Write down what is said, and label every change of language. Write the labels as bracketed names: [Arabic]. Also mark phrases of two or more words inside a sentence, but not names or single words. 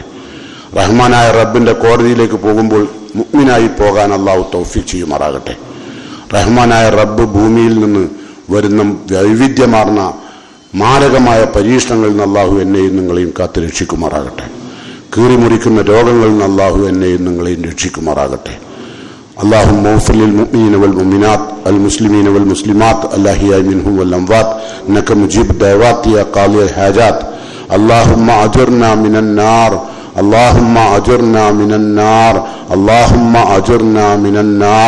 [Malayalam] റഹ്മാനായ റബ്ബിന്റെ കോടതിയിലേക്ക് പോകുമ്പോൾ മുഅ്മിനായി പോകാൻ അള്ളാഹു തൗഫീഖ് ചെയ്യുമാറാകട്ടെ. റഹ്മാനായ റബ്ബ് ഭൂമിയിൽ നിന്ന് വരുന്ന വൈവിധ്യമാർന്ന മാരകമായ പരീക്ഷണങ്ങളിൽ നിന്ന് അള്ളാഹു എന്നെയും നിങ്ങളെയും കാത്ത് രക്ഷിക്കുമാറാകട്ടെ. കീറിമുറിക്കുന്ന രോഗങ്ങളിൽ നിന്ന് അള്ളാഹു എന്നെയും നിങ്ങളെയും രക്ഷിക്കുമാറാകട്ടെ. [Arabic] اللهم اغفر للمؤمنين والمؤمنات المسلمين والمسلمات الأحياء منهم والأموات إنك مجيب الدعوات يا قاضي الحاجات. اللهم أجرنا من النار، اللهم أجرنا من النار، اللهم أجرنا من النار.